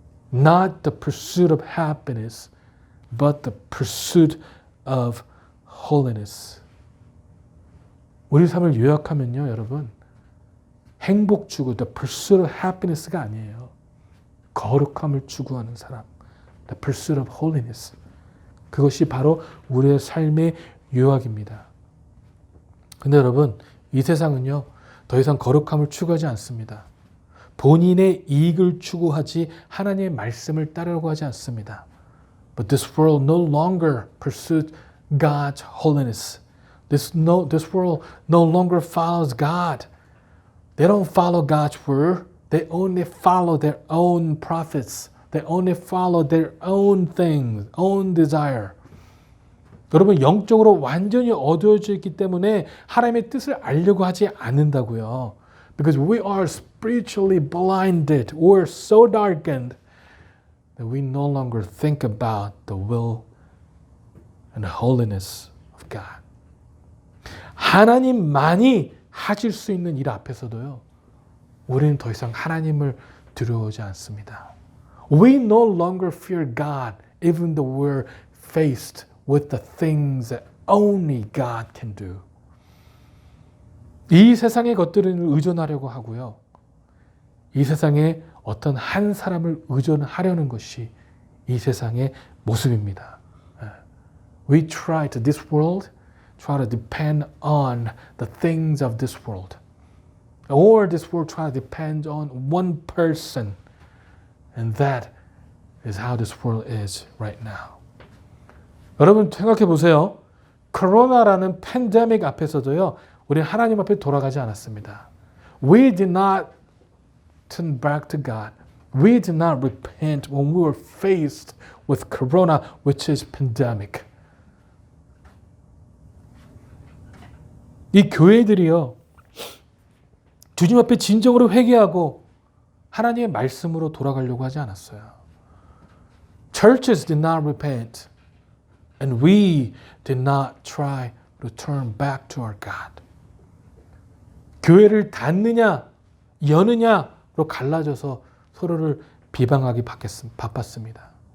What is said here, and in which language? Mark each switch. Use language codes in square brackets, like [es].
[en] Not the pursuit of happiness, but the pursuit of holiness. [ko] 우리 삶을 요약하면요, 여러분, 행복 추구, [en] the pursuit of happiness [ko] 가 아니에요. 거룩함을 추구하는 사람, [en] The pursuit of holiness. [ko] 그것이 바로 우리의 삶의 요약입니다. 근데 여러분, 이 세상은요, 더 이상 거룩함을 추구하지 않습니다. 본인의 이익을 추구하지 하나님의 말씀을 따르려고 하지 않습니다. [en] But this world no longer pursues God's holiness. This world no longer follows God. They don't follow God's word. They only follow their own prophets. They only follow their own things, own desire. [ko] 여러분, 영적으로 완전히 어두워져 있기 때문에 하나님의 뜻을 알려고 하지 않는다고요. [en] Because we are spiritually blinded or so darkened that we no longer think about the will and holiness of God. [ko] 하나님만이 하실 수 있는 일 앞에서도요, 우리는 더 이상 하나님을 두려워하지 않습니다. [en] We no longer fear God even though we're faced with the things that only God can do. [ko] 이 세상의 것들을 의존하려고 하고요. 이 세상에 어떤 한 사람을 의존하려는 것이 이 세상의 모습입니다. [en] We try to this world, try to depend on the things of this world. Or this world try to depend on one person. And that is how this world is right now. [ko] 여러분 생각해 보세요. 코로나라는 팬데믹 앞에서도요, 우리는 하나님 앞에 돌아가지 않았습니다. [en] We did not turn back to God. We did not repent when we were faced with corona, which is pandemic. [ko] 이 교회들이요, 주님 앞에 진정으로 회개하고 하나님의 말씀으로 돌아가려고 하지 않았어요. [en] Churches did not repent, and we did not try to turn back to our God. [ko] 교회를 닫느냐, 여느냐로 갈라져서 서로를 비방하기 바빴습니다.